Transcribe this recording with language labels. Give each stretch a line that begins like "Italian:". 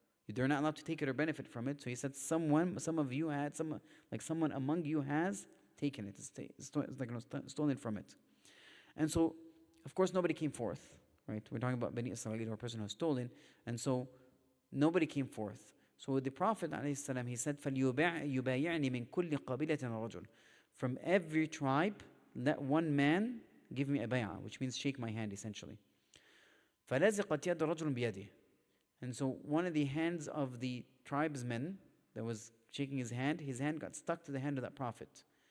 English: They're not allowed to take it or benefit from it. So he said, someone among you has taken it. It's stolen from it. And so, of course, nobody came forth. Right? We're talking about Bani Israel, or a person who has stolen. And so, nobody came forth. So the Prophet ﷺ, he said,
Arabic: فَلْيُبَايِعْنِ مِنْ كُلِّ قَبِيلَةٍ رَجُلٍ.
English: From every tribe, let one man give me a bay'ah, which means shake my hand, essentially.
Arabic: فَلَزِقَتْ يَدَ رَجُلٌ بِيَدِهِ.
English: And so one of the hands of the tribesmen that was shaking his hand got stuck to the hand of that Prophet.